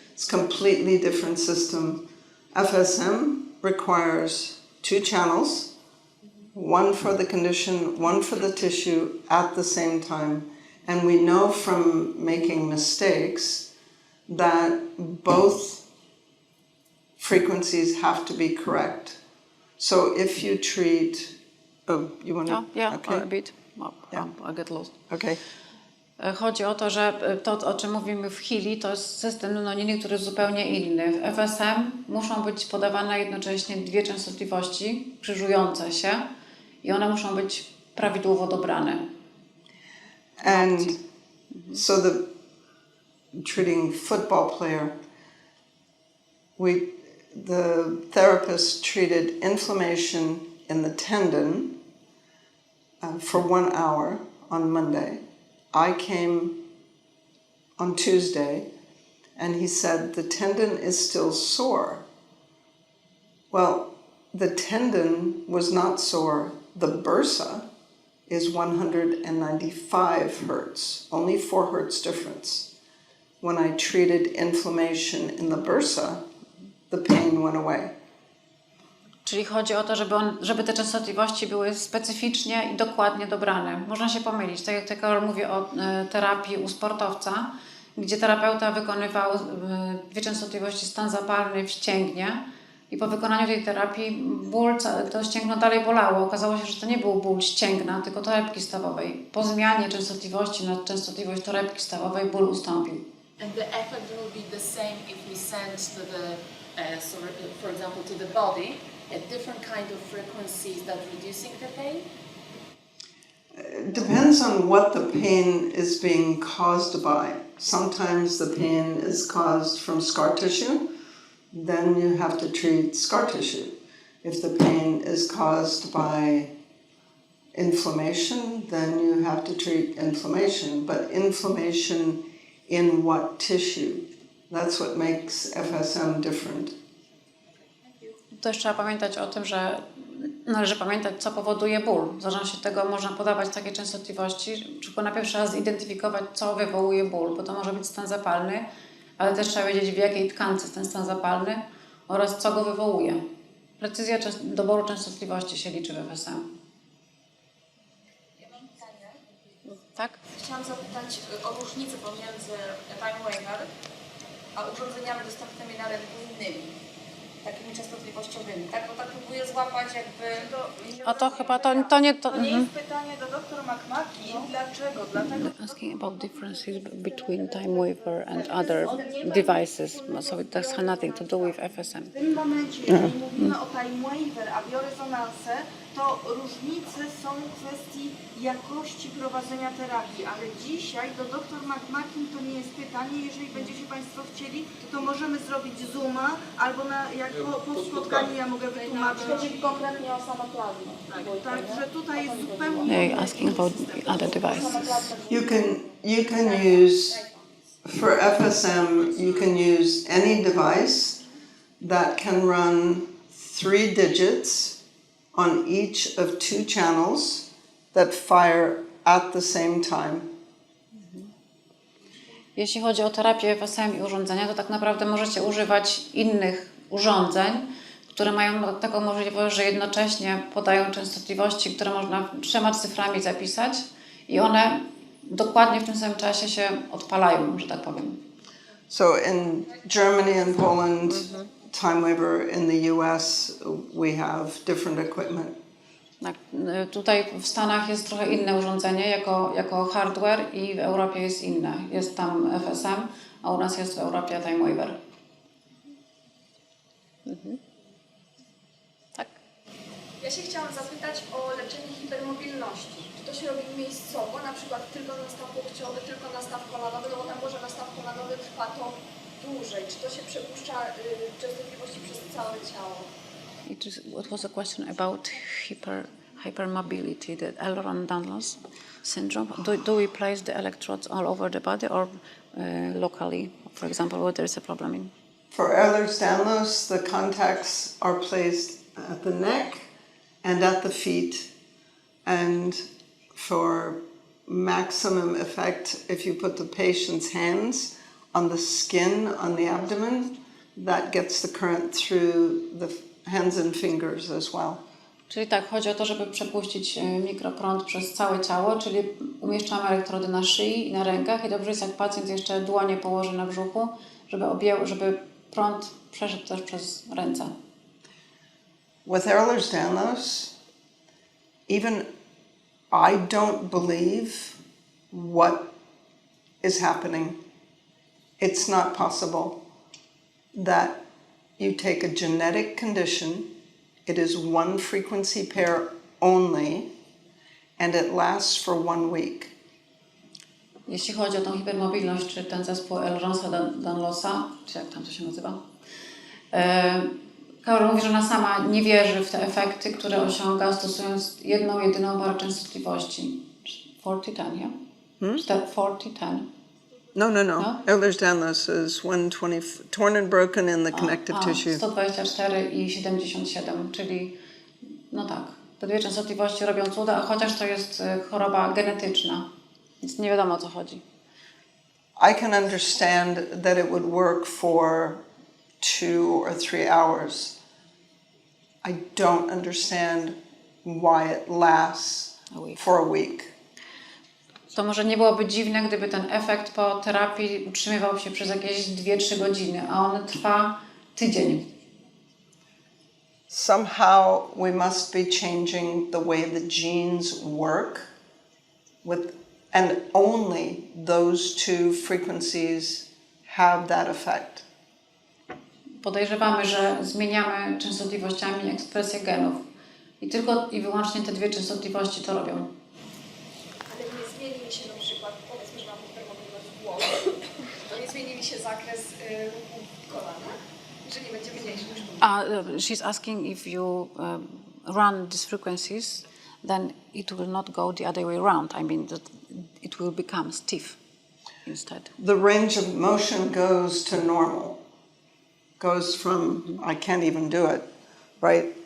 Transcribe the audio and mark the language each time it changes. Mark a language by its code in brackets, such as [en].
[en] It's a completely different system. FSM requires 2 channels, one for the condition, one for the tissue at the same time. And we know from making mistakes that both frequencies have to be correct. So if you treat, you want to? a bit. I get lost. Okay. [pl] Chodzi o to, że to, o czym mówimy w Healy, to jest system linijny, który jest zupełnie inny. W FSM muszą być podawane jednocześnie 2 częstotliwości krzyżujące się i one muszą być prawidłowo dobrane. [en] And so the treating football player, the therapist treated inflammation in the tendon for 1 hour on Monday. I came on Tuesday and he said the tendon is still sore, Well, the tendon was not sore. The bursa is 195 hertz, only 4 hertz difference. When I treated inflammation in the bursa, the pain went away. [pl] Czyli chodzi o to, żeby te częstotliwości były specyficznie i dokładnie dobrane. Można się pomylić, tak jak Karol mówi o terapii u sportowca, gdzie terapeuta wykonywał 2 częstotliwości stan zapalny w ścięgnie i po wykonaniu tej terapii to ścięgno dalej bolało. Okazało się, że to nie był ból ścięgna, tylko torebki stawowej. Po zmianie częstotliwości na częstotliwość torebki stawowej ból ustąpił. [en] And the effect will be the same if we send to the, for example, to the body at different kind of frequencies that reducing the pain? It depends on what the pain is being caused by. Sometimes the pain is caused from scar tissue, then you have to treat scar tissue. If the pain is caused by inflammation, then you have to treat inflammation. But inflammation in what tissue? That's what makes FSM different. [pl] Też trzeba pamiętać o tym, że należy pamiętać, co powoduje ból. W zależności od tego można podawać takie częstotliwości, tylko najpierw trzeba zidentyfikować, co wywołuje ból, bo to może być stan zapalny, ale też trzeba wiedzieć, w jakiej tkance jest ten stan zapalny oraz co go wywołuje. Precyzja doboru częstotliwości się liczy w FSM. Ja mam pytanie. Tak? Chciałam zapytać o różnicę pomiędzy time waiver a urządzeniami dostępnymi na rynku innymi, takimi częstotliwościowymi, tak? Bo tak próbuję złapać jakby... A to chyba to nie... To nie jest pytanie do dr McMakin. Dlaczego? Dlatego... [en] Asking about differences between time waiver and other devices, so it has nothing to do with FSM. [pl] W tym momencie, jeżeli mówimy o time waiver, a biorezonansę, to różnice są w kwestii jakości prowadzenia terapii, ale dzisiaj do dr McMakin to nie jest pytanie. Jeżeli będziecie Państwo chcieli, to możemy zrobić Zooma albo po spotkaniu ja mogę wytłumaczyć. Chodzi konkretnie o samoplazmę. Także tutaj jest zupełnie... [en] They're asking about other devices. You can use, for FSM, you can use any device that can run 3 digits on each of 2 channels that fire at the same time. [pl] Jeśli chodzi o terapię FSM i urządzenia, to tak naprawdę możecie używać innych urządzeń, które mają taką możliwość, że jednocześnie podają częstotliwości, które można 3 cyframi zapisać i one dokładnie w tym samym czasie się odpalają, że tak powiem. [en] So in Germany and Poland, time waiver, in the US, we have different equipment. [pl] Tak, tutaj w Stanach jest trochę inne urządzenie jako hardware i w Europie jest inne. Jest tam FSM, a u nas jest w Europie time waiver. Tak. Ja się chciałam zapytać o leczenie hipermobilności. Czy to się robi miejscowo, na przykład tylko nastaw łokciowy, tylko nastaw kolanowy, no bo tam może nastaw kolanowy trwa to dłużej. Czy to się przepuszcza częstotliwości przez całe ciało? [en] What was the question about hypermobility, the Ehlers-Danlos syndrome? Do we place the electrodes all over the body or locally, for example, where there is a problem in? For Ehlers-Danlos, the contacts are placed at the neck and at the feet. And for maximum effect, if you put the patient's hands on the skin, on the abdomen, that gets the current through the hands and fingers as well. [pl] Czyli tak, chodzi o to, żeby przepuścić mikroprąd przez całe ciało, czyli umieszczamy elektrody na szyi i na rękach i dobrze jest, jak pacjent jeszcze dłonie położy na brzuchu, żeby prąd przeszedł też przez ręce. [en] With Ehlers-Danlos, even I don't believe what is happening. It's not possible that you take a genetic condition, it is 1 frequency pair only, and it lasts for 1 week. [pl] Jeśli chodzi o tą hipermobilność, czy ten zespół Ehlers-Danlosa, czy jak tam to się nazywa, Carolyn mówi, że ona sama nie wierzy w te efekty, które osiąga stosując jedną, jedyną parę częstotliwości. 40-10, ja? 40-10. [en] No. No? Ehlers-Danlos is 120, torn and broken in the connective tissue. [pl] 124 i 77, czyli no tak, te dwie częstotliwości robią cuda, chociaż to jest choroba genetyczna, więc nie wiadomo o co chodzi. [en] I can understand that it would work for 2 or 3 hours. I don't understand why it lasts for a week. [pl] To może nie byłoby dziwne, gdyby ten efekt po terapii utrzymywał się przez jakieś 2-3 godziny, a on trwa tydzień. [en] Somehow we must be changing the way the genes work and only those 2 frequencies have that effect. [pl] Podejrzewamy, że zmieniamy częstotliwościami ekspresję genów i tylko i wyłącznie te 2 częstotliwości to robią. Ale nie zmieni mi się na przykład, powiedzmy, że mam hipermobilność w głowie, to nie zmieni mi się zakres ruchu w kolanach, że nie będzie mniejszy niż [en] She's asking if you run these frequencies, then it will not go the other way around. I mean, that it will become stiff instead. The range of motion goes to normal. Goes from, I can't even do it, right?